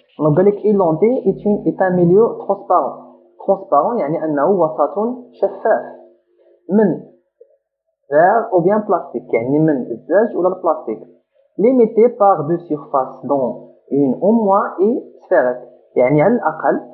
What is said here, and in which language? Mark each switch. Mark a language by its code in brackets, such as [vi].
[fr] Donc, [ar] قال لك [fr] une lentille est un milieu transparent. [ar] Transparent يعني أنه وسط شفاف من [fr] verre ou bien plastique، [ar] يعني من الزجاج ولا البلاستيك. [fr] Limité par deux surfaces dont une au moins est sphérique، [ar] يعني على الأقل.